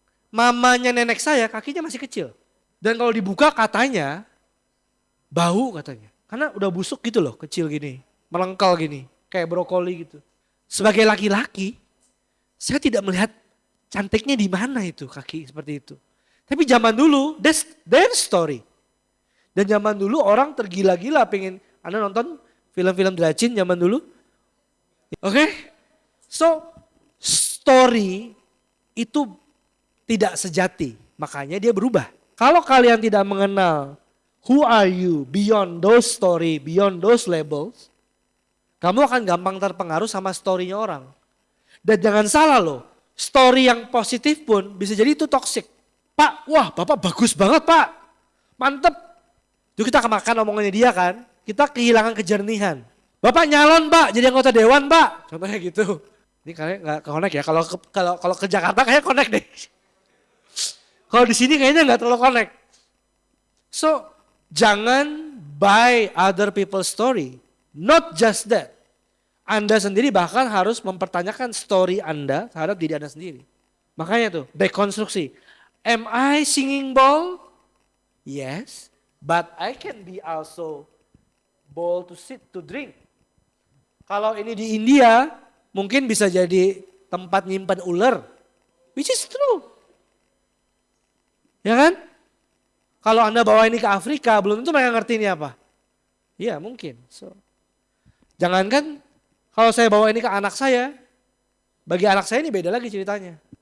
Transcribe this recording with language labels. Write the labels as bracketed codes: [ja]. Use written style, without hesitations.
[id] Mamanya nenek saya kakinya masih kecil. Dan kalau dibuka katanya bau katanya. Karena udah busuk gitu loh, kecil gini. Melengkal gini, kayak brokoli gitu. Sebagai laki-laki, saya tidak melihat cantiknya di mana itu kaki seperti itu. Tapi zaman dulu, [en] that's their story. [id] Dan zaman dulu orang tergila-gila pengen, Anda nonton film-film Dracin zaman dulu? Oke? So, story itu tidak sejati, makanya dia berubah. Kalau kalian tidak mengenal [en] who are you beyond those story, beyond those labels, [id] kamu akan gampang terpengaruh sama story-nya orang. Dan jangan salah loh, story yang positif pun bisa jadi itu toxic. Pak, wah Bapak bagus banget Pak, mantep. Itu kita kemakan omongannya dia kan, kita kehilangan kejernihan. Bapak nyalon Pak, jadi anggota dewan Pak, contohnya gitu. Ini kayaknya nggak connect ya, kalau ke Jakarta kayaknya connect deh. Kalau di sini kayaknya nggak terlalu connect. [en] So, [id] jangan [en] buy other people's story. Not just that. [id] Anda sendiri bahkan harus mempertanyakan story Anda terhadap diri Anda sendiri. Makanya tuh, dekonstruksi. [en] Am I singing bowl? Yes, but I can be also bowl to sit to drink. [id] Kalau ini di India, mungkin bisa jadi tempat nyimpan ular. [en] Which is true. [id] Ya kan? Kalau Anda bawa ini ke Afrika, belum tentu mereka ngerti ini apa. Iya mungkin. So, Jangankan kalau saya bawa ini ke anak saya, bagi anak saya ini beda lagi ceritanya.